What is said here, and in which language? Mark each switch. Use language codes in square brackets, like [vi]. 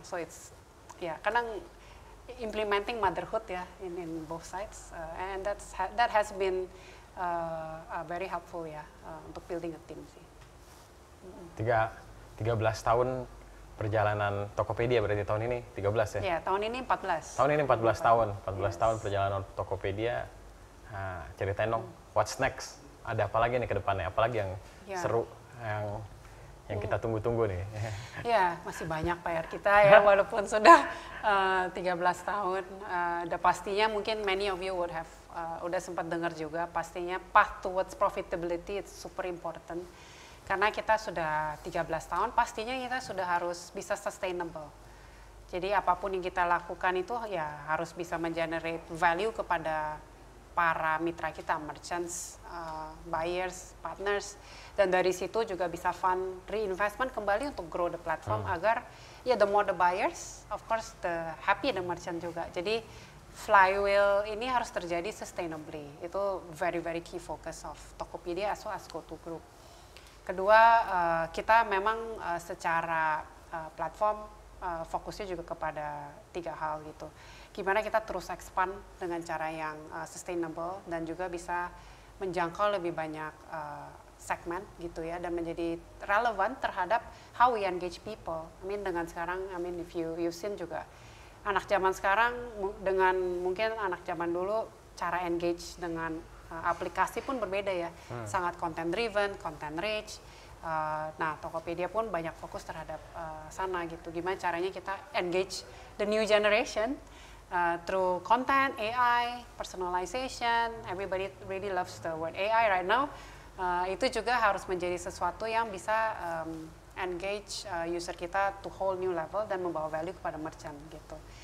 [en] So it's [id] ya kadang [en] implementing motherhood ya in both sides, and that has been very helpful [id] ya untuk building a team sih. 13 tahun perjalanan Tokopedia berarti tahun ini 13 ya? Ya, tahun ini 14. Tahun ini 14 tahun. 14 tahun perjalanan Tokopedia. Nah, ceritain dong, [en] what's next? [id] Ada apa lagi nih ke depannya? Apalagi yang seru, yang kita tunggu-tunggu nih? Ya, masih banyak PR kita ya, walaupun sudah 13 tahun. Udah pastinya mungkin [en] many of you would have [id] udah sempat dengar juga, pastinya [en] path towards profitability it's super important. [id] Karena kita sudah 13 tahun, pastinya kita sudah harus bisa sustainable. Jadi apapun yang kita lakukan itu ya harus bisa mengenerate value kepada para mitra kita, merchants, buyers, partners. Dan dari situ juga bisa [en] fund reinvestment [id] kembali untuk [en] grow the platform agar ya the more the buyers, of course the happy the merchant juga. [id] Jadi flywheel ini harus terjadi sustainably. Itu [en] very key focus of Tokopedia as well as GoTo Group. [id] Kedua, kita memang secara platform fokusnya juga kepada 3 hal gitu. Gimana kita terus expand dengan cara yang sustainable dan juga bisa menjangkau lebih banyak segmen gitu ya, dan menjadi relevan terhadap [en] how we engage people. [id] I mean dengan sekarang, [en] I mean if you've seen [id] juga anak zaman sekarang dengan mungkin anak zaman dulu cara engage dengan aplikasi pun berbeda ya, sangat [en] content driven, content rich. [id] Nah, Tokopedia pun banyak fokus terhadap sana gitu. Gimana caranya kita engage [en] the new generation through content, AI, personalization. Everybody really loves the word AI right now. [id] Itu juga harus menjadi sesuatu yang bisa engage user kita [en] to whole new level [id] dan membawa value kepada merchant gitu.